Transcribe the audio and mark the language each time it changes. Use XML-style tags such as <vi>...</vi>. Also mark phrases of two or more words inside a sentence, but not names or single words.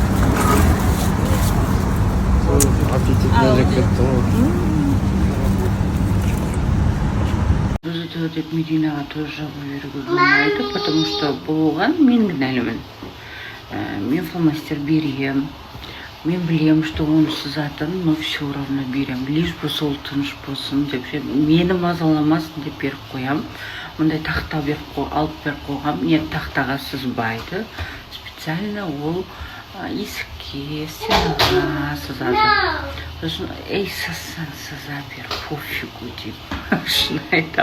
<kk>Аппетитно жеп кетті ғой. Біз деп Мединаға тоже жабу беруге болмайды,</kk> <ru>потому что</ru> <kk>бұл оған мен кінәлімін. Мен фломастер берем. Мен білем,</kk> <ru>что он сызатын, но все равно берем. Лишь бы</ru> <kk>сол тыныш болсын деп, мені мазаламасын деп беріп қоям. мындай тақта алып беріп қойғам. Нет, тақтаға сызбайды. Специально ол есікке, стенаға сызады. Сосын ей сызсаң сыза бер, пофигу деп шын айтам.</kk>